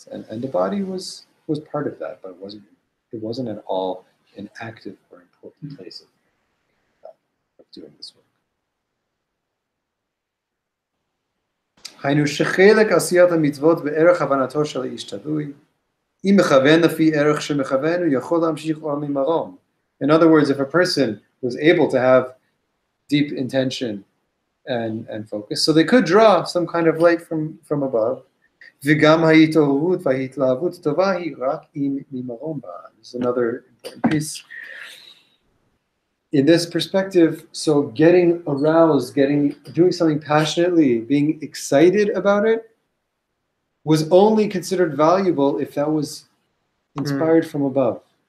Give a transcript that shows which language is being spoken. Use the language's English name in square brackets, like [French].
[English] And the body was part of that, but it wasn't at all an active or important place of doing this work. [Hebrew] היינו שחלק עשיית המצוות בערך הבנתו של האיש תלוי, אם מכוון לפי ערך שמכוון, הוא יכול להמשיך עולם ממרום. [English] In other words, if a person was able to have deep intention and focus, so they could draw some kind of light from above, [Hebrew] וגם ההתעוררות וההתלהבות טובה היא רק אם ממרום בה. [English] There's another important piece. In this perspective, so getting aroused, doing something passionately, being excited about it, was only considered valuable if that was inspired from above.